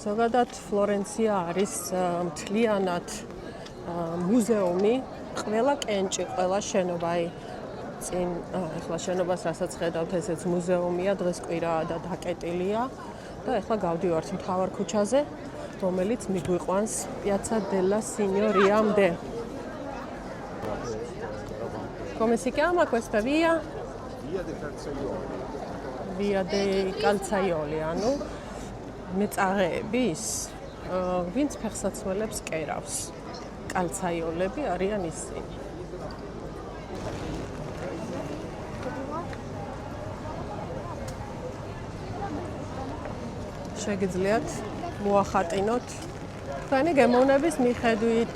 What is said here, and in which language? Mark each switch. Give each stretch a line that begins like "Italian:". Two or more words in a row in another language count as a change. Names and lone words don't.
Georgian: ზოგადად ფლორენცია არის მთლიანად მუზეუმი, ყველა კენჭი, ყველა შენობა. წინ ახლა შენობას რასაც ხედავთ, ესეც მუზეუმია, დღეს კვირაა და დაკეტილია და ახლა გავდივართ მთავარ ქუჩაზე, რომელიც მიგვიყვანს Piazza della Signoriamde.
Italian: Come si chiama questa via? Via dei Calzaioli. Via dei Calzaioli,
Georgian: ანუ მეწაღეები ის, ვინც ფეხსაცმელებს კერავს. კალცაიოლები არიან ისინი. შეგიძლიათ მოახატინოთ თქვენი გემოვნების მიხედვით.